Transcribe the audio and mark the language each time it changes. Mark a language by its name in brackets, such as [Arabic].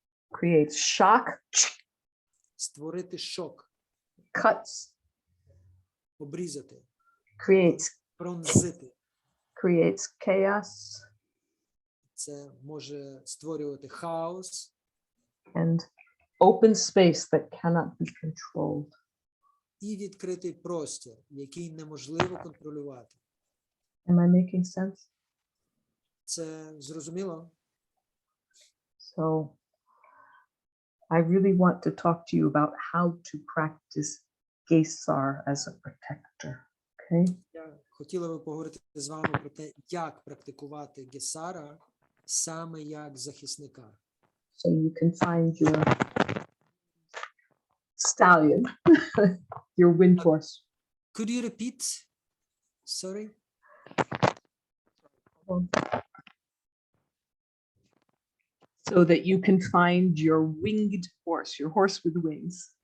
[English] Creates shock, [Ukrainian] Створити шок, [English] cuts, [Ukrainian] обрізати, [English] creates [Ukrainian] пронзити. [English] chaos, [Ukrainian] Це може створювати хаос [English] and open space that cannot be controlled. [Ukrainian] і відкритий простір, який неможливо контролювати. [English] Am I making sense? [Ukrainian] Це зрозуміло? [English] So I really want to talk to you about how to practice Gесар as a protector. Okay? [Ukrainian] Я хотіла би поговорити з вами про те, як практикувати Гесара саме як захисника. [English] So you can find your stallion, your wind horse. Could you repeat? Sorry. So that you can find your winged horse, your horse with wings.